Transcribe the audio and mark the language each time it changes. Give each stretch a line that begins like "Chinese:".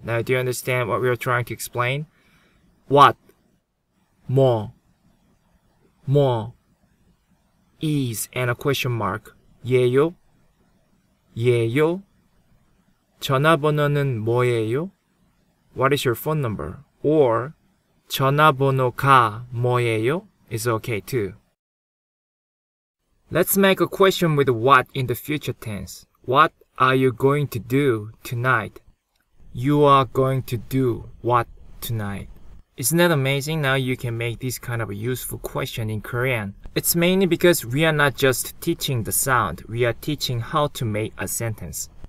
English: Now, do you understand what we are trying to explain? What? 뭐 is and a question mark. 예요? 예요?
Korean: 전화번호는 뭐예요?
English: What is your phone number?
Korean: Or 전화번호가 뭐예요?
English: is okay too. Let's make a question with what in the future tense. What are you going to do tonight? You are going to do what tonight? Isn't that amazing? Now you can make this kind of a useful question in Korean. It's mainly because we are not just teaching the sound, we are teaching how to make a sentence.